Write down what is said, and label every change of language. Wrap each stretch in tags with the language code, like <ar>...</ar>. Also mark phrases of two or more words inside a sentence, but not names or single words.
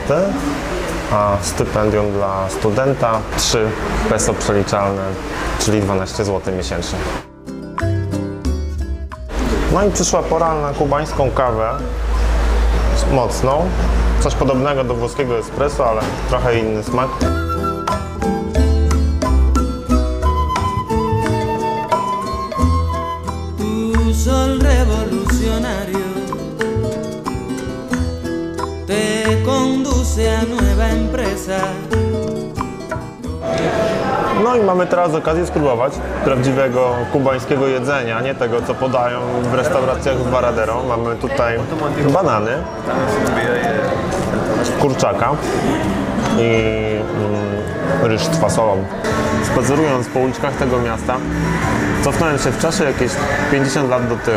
<pl>A stypendium dla studenta 3 peso przeliczalne, czyli 12 zł miesięcznie. No i przyszła pora na kubańską kawę mocną, Coś podobnego do włoskiego espresso, ale trochę inny smak.</pl> <es>Tu sol revolucionario te conduce a nueva empresa.</es> <pl>No i mamy teraz okazję spróbować prawdziwego kubańskiego jedzenia, nie tego, co podają w restauracjach w Varadero. Mamy tutaj banany, kurczaka i ryż z fasolą. Spacerując po uliczkach tego miasta, cofnąłem się w czasie jakieś 50 lat do tyłu.</pl>